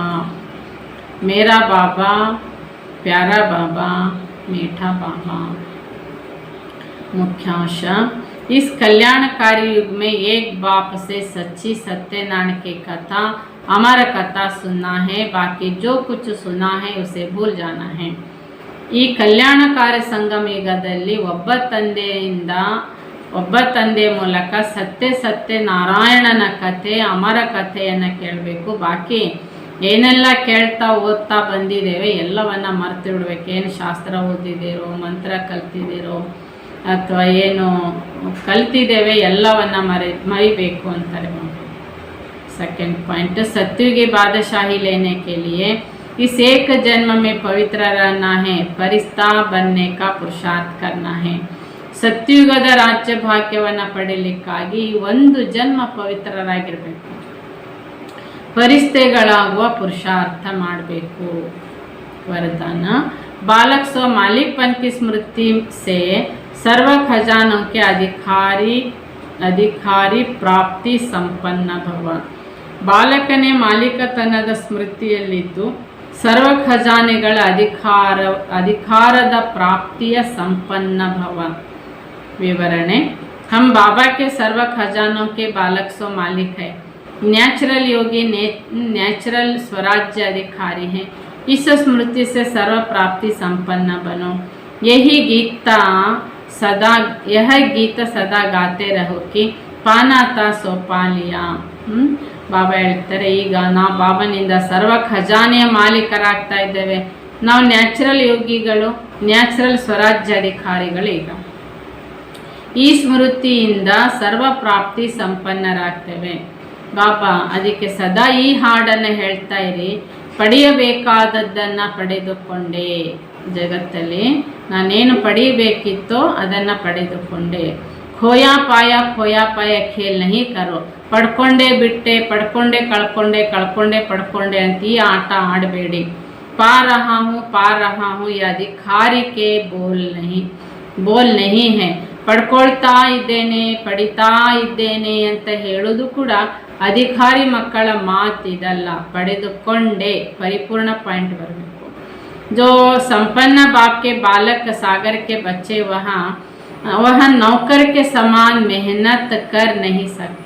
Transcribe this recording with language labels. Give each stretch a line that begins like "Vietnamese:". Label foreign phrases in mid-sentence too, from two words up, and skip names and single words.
Hindi: मेरा बाबा, प्यारा बाबा, मीठा बाबा. मुख्यांश, इस कल्याणकारी युग में एक बाप से सच्ची सत्यनारायण की कथा अमर कथा सुनना है. बाकी जो कुछ सुना है उसे भूल जाना है.
Kannada: ಈ ಕಲ್ಯಾಣಕಾರಿ ಸಂಗಮ ಯುಗದಲ್ಲಿ ಒಬ್ಬ ತಂದೆಯ ಮೂಲಕ ಸತ್ಯ ನಾರಾಯಣನ ಕಥೆ, ಅಮರ ಕಥೆಯನ್ನು ಕೇಳಬೇಕು. ಬಾಕಿ ಏನೆಲ್ಲ ಕೇಳ್ತಾ ಓದ್ತಾ ಬಂದಿದ್ದೇವೆ ಎಲ್ಲವನ್ನ ಮರೆತು ಬಿಡ್ಬೇಕು. ಏನು ಶಾಸ್ತ್ರ ಓದಿದ್ದೀರೋ, ಮಂತ್ರ ಕಲ್ತಿದ್ದೀರೋ ಅಥವಾ ಏನು ಕಲ್ತಿದ್ದೇವೆ ಎಲ್ಲವನ್ನ ಮರಿಬೇಕು ಅಂತಾರೆ.
English: second point,
Hindi: सत्युग की बादशाही लेने के लिए इस एक जन्म में पवित्र रहना है, फरिश्ता बनने का पुरुषार्थ करना है.
Kannada: ಸತ್ಯುಗದ ರಾಜ್ಯ ಭಾಗ್ಯವನ್ನು ಪಡೆಯಲಿಕ್ಕಾಗಿ ಒಂದು ಜನ್ಮ ಪವಿತ್ರರಾಗಿರಬೇಕು, ಫರಿಶ್ತೆಗಳಾಗುವ पुरुषार्थ ಮಾಡಬೇಕು.
Hindi: वरदान, बालक स्व मालिकपन की स्मृति से सर्व खजानों के अधिकारी प्राप्ति संपन्न भव.
Kannada: ಬಾಲಕನೇ ಮಾಲೀಕತನದ ಸ್ಮೃತಿಯಲ್ಲಿದ್ದು ಸರ್ವ ಖಜಾನೆಗಳ ಅಧಿಕಾರದ ಪ್ರಾಪ್ತಿಯ ಸಂಪನ್ನ ಭವ.
Hindi: विवरणे, हम बाबा के सर्व खजानों के बालक सो मालिक है. नेचुरल योगी नेचुरल स्वराज्य अधिकारी हैं. इस स्मृति से सर्व प्राप्ति संपन्न बनो. यह गीत सदा गाते रहो कि पाना था सो पा लिया.
Kannada: ಬಾಬಾ ಹೇಳ್ತಾರೆ ಈಗ ನಾವು ಬಾಬನಿಂದ ಸರ್ವ ಖಜಾನೆಯ ಮಾಲೀಕರಾಗ್ತಾ ಇದ್ದೇವೆ. ನಾವು ನ್ಯಾಚುರಲ್ ಯೋಗಿಗಳು, ನ್ಯಾಚುರಲ್ ಸ್ವರಾಜ್ಯ ಅಧಿಕಾರಿಗಳು. ಈಗ ಈ ಸ್ಮೃತಿಯಿಂದ ಸರ್ವ ಪ್ರಾಪ್ತಿ ಸಂಪನ್ನರಾಗ್ತೇವೆ. ಬಾಬಾ ಅದಕ್ಕೆ ಸದಾ ಈ ಹಾಡನ್ನು ಹೇಳ್ತಾ ಇರಿ, ಪಡೆಯಬೇಕಾದದ್ದನ್ನು ಪಡೆದುಕೊಂಡೆ. ಜಗತ್ತಲ್ಲಿ ನಾನೇನು ಪಡೆಯಬೇಕಿತ್ತೋ ಅದನ್ನು ಪಡೆದುಕೊಂಡೆ.
Hindi: खोया पाया खेल नहीं करो.
Kannada: ಪಡ್ಕೊಂಡೆ ಬಿಟ್ಟೆ, ಪಡ್ಕೊಂಡೆ ಕಳ್ಕೊಂಡೆ, ಕಳ್ಕೊಂಡೆ ಪಡ್ಕೊಂಡೆ ಅಂತ ಈ ಆಟ ಆಡಬೇಡಿ.
Hindi: पा रहा हूँ ये अधिकारी के बोल नहीं है.
Kannada: ಪಡ್ಕೊಳ್ತಾ ಇದ್ದೇನೆ, ಪಡಿತಾ ಇದ್ದೇನೆ ಅಂತ ಹೇಳೋದು ಕೂಡ ಅಧಿಕಾರಿ ಮಕ್ಕಳ ಮಾತಿದಲ್ಲ. ಪಡೆದುಕೊಂಡೆ ಪರಿಪೂರ್ಣ ಪಾಯಿಂಟ್ ಬರಬೇಕು.
Hindi: जो संपन्न बाप के बालक सागर के बच्चे वह नौकर के समान मेहनत कर नहीं सकते.